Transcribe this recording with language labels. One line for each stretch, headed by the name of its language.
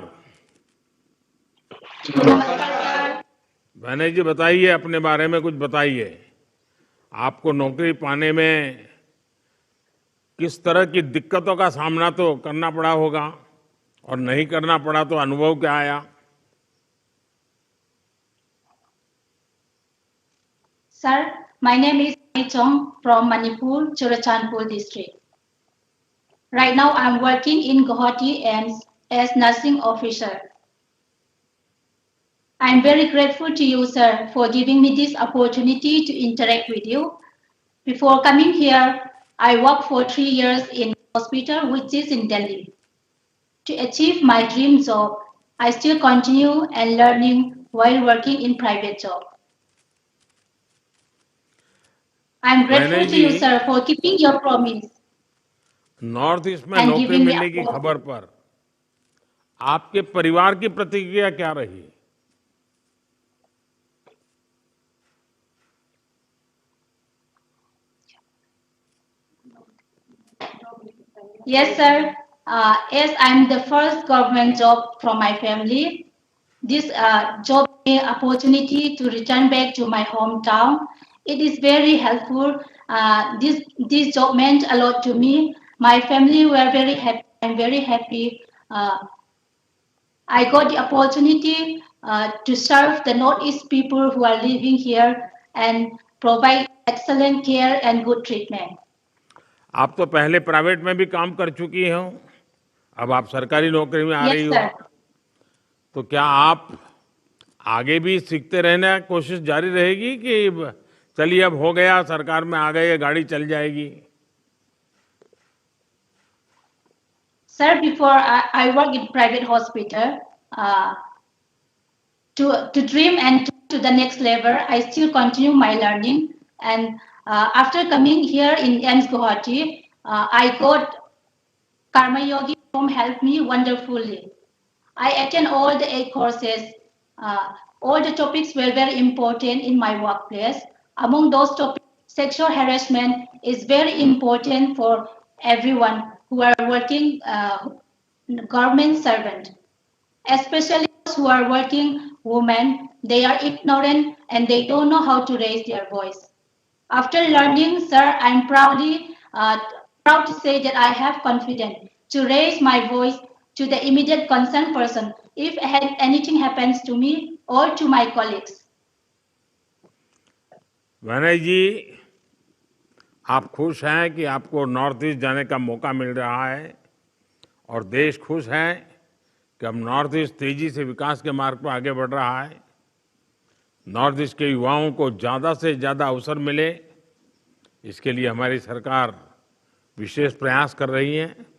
Hindi: वैनय जी, बताइए, अपने बारे में कुछ बताइए। आपको नौकरी पाने में किस तरह की दिक्कतों का सामना तो करना पड़ा होगा, और नहीं करना पड़ा तो अनुभव क्या आया?
English: Sir, my name is Mai Chong from Manipur, Churachandpur district. Right now, I'm working in Guwahati AIIMS as nursing officer. I'm very grateful to you, sir, for giving me this opportunity to interact with you. Before coming here, I worked for 3 years in hospital, which is in Delhi. To achieve my dream job, I still continue and learning while working in private job. I'm grateful to you, sir, for keeping your promise.
Hindi: North east में नौकरी मिलने की खबर पर आपके परिवार की प्रतिक्रिया क्या रही?
English: Yes, sir. As I'm the first government job from my family, this job gave me opportunity to return back to my hometown. It is very helpful. This job meant a lot to me. My family were very happy. I'm very happy. I got the opportunity to serve the Northeast people who are living here and provide excellent care and good treatment. आप तो पहले private में भी काम कर चुकी हो, अब आप सरकारी नौकरी में आ रही हो, तो क्या आप आगे भी सीखते रहने की कोशिश जारी रहेगी कि चलिए अब हो गया, सरकार में आ गए, गाड़ी चल जाएगी? Sir, before I work in private hospital, to dream and to the next level, I still continue my learning. And after coming here in AIIMS Guwahati, I got Karma Yogi whom helped me wonderfully. I attend all the 8 courses. All the topics were very important in my workplace. Among those topics, sexual harassment is very important for everyone who are working government servant, especially those who are working women. They are ignorant and they don't know how to raise their voice. After learning, sir, I'm proud to say that I have confidence to raise my voice to the immediate concerned person if anything happens to me or to my colleagues.
Hindi: वनय जी, आप खुश हैं कि आपको north east जाने का मौका मिल रहा है, और देश खुश है कि अब नॉर्थ ईस्ट तेजी से विकास के मार्ग पर आगे बढ़ रहा है। नॉर्थ ईस्ट के युवाओं को ज़्यादा से ज़्यादा अवसर मिले, इसके लिए हमारी सरकार विशेष प्रयास कर रही है।